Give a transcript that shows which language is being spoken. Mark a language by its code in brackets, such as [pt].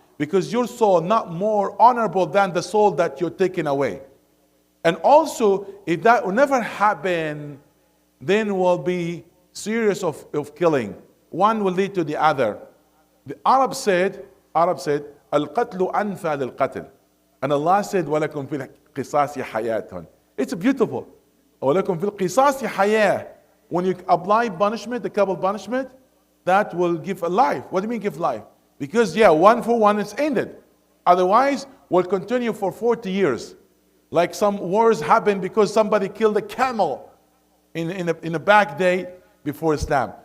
[en] Because your soul not more honorable than the soul that you're taking away. And also, if that will never happen, then will be serious of killing. One will lead to the other. The Arab said, [ar] Al-qatlu anfa lil-qatl. [en] And Allah said, [ar] وَلَكُمْ فِي الْقِصَاصِ حَيَاتٌ. [en] It's beautiful. [ar] وَلَكُمْ فِي الْقِصَاصِ حَيَاةٌ. [en] When you apply punishment, the capital punishment, that will give a life. What do you mean give life? Because 1 for 1 is ended. Otherwise, will continue for 40 years. Like some wars happen because somebody killed a camel in a back day before Islam.